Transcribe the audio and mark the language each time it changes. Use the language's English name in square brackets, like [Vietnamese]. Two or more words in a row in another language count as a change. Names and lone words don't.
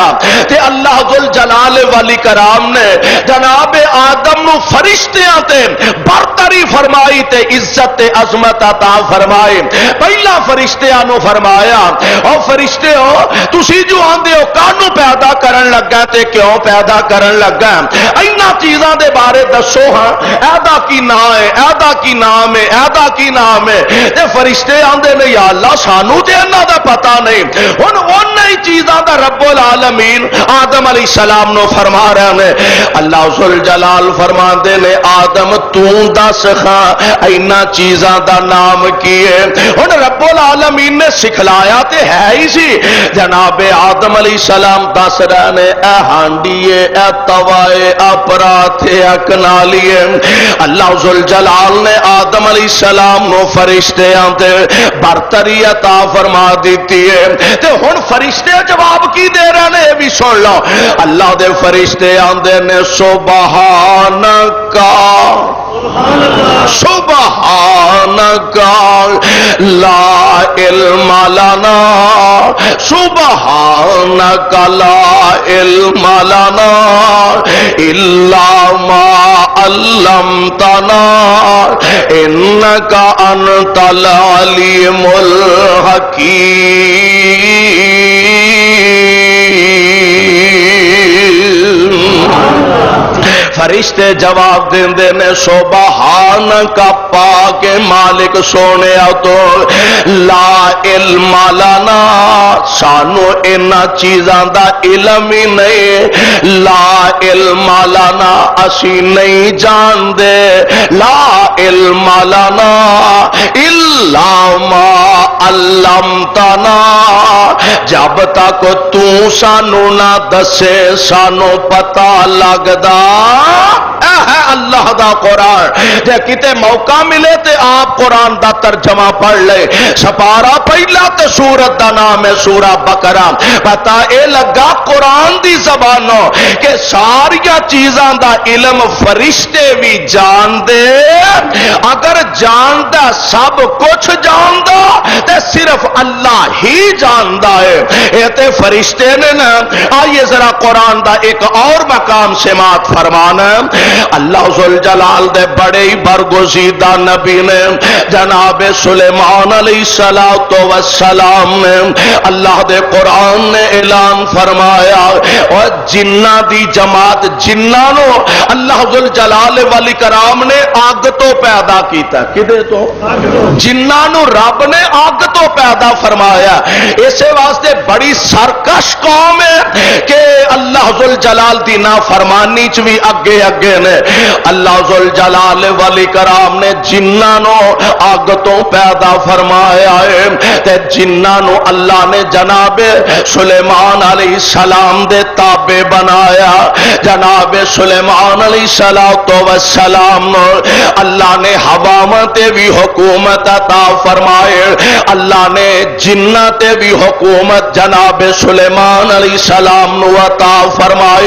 [Punjabi] تے اللہ ذل جلال والی کرام نے جناب آدم نو فرشتیاں تے برتری فرمائی تے عزت تے عظمت عطا فرمائی۔ پہلا فرشتیاں نو فرمایا او فرشتے ہو تسی جو آندے ہو کانو پیدا کرن لگا تے کیوں پیدا کرن لگا، اینا چیزاں دے بارے دسو ہاں، ایدا کی نام ہے، ایدا کی نام ہے، ایدا کی نام ہے۔ تے فرشتے آندے نے یا اللہ سانو تے انہاں دا پتہ نہیں، ہن انہاں چیزاں دا رب العالمین آدم علیہ السلام نو فرما رہے ہیں. اللہ ذوالجلال فرما دے نے آدم تو دس خاں اینا چیزاں دا نام کی ہے. ہن رب العالمین نے سکھلایا تے ہے ہی سی. جناب آدم علیہ السلام دس رہے نے اے ہانڈیے اے توائے اے پراٹھے اے کنالیے. اللہ ذوالجلال نے آدم علیہ السلام نو فرشتے آندے برتری عطا فرما دیتی ہے. تے ہن فرشتے جواب کی دے رہے نے بھی سن لو. اللہ دے فرشتے آندے نے سبحانک [Arabic] سبحانک لا علم لنا سبحانک لا علم لنا الا ما علمتنا انک انت العلیم الحکیم. [Punjabi] فرشتے جواب دیندے نے سبحانک پاک مالک سونے تو [Arabic] لا علم لنا [Punjabi] سانو انہاں چیزاں دا علم ہی نہیں. [Arabic] لا علم لنا [Punjabi] اسی نہیں جان دے. [Arabic] لا علم لنا الا ما علمتنا [Punjabi] جب تک تو سانو نہ دسے سانو پتہ لگدا. ہے اللہ دا قرآن. جے کتے موقع ملے تے آپ قرآن دا ترجمہ پڑھ لے. سپارہ پہلا تے سورت دا نام ہے سورہ بقرہ. پتہ اے لگا قرآن دی زبانوں کہ ساریا چیزاں دا علم فرشتے بھی جان دے. اگر جاندا سب کچھ جاندا تے صرف اللہ ہی جاندا ہے. اے تے فرشتے نے نا. آئیے ذرا قرآن دا ایک اور مقام سماعت فرمانا. اللہ ذوالجلال دے بڑے ہی برگزیدہ نبی نے جناب سلیمان علیہ السلام نے اللہ دے قرآن نے اعلان فرمایا اور جنہ دی جماعت جنانو اللہ ذوالجلال والاکرام نے آگ تو پیدا کیتا. کدے تو جنانو رب نے آگ تو پیدا فرمایا. اسے واسطے بڑی سرکش قوم ہے کہ اللہ ذوالجلال دی نافرمانی چ بھی اگے اگے نے. اللہ ذوالجلال والاکرام نے جنانو آگ تو پیدا فرمایا ہے تے جنانو اللہ نے جناب سلیمان علیہ السلام دے تابع بنایا. جناب سلیمان علیہ السلام اللہ نے ہواواں تے بھی حکومت عطا فرمائے. اللہ نے جنہ تے بھی حکومت جناب سلیمان علیہ السلام نو عطا فرمائے.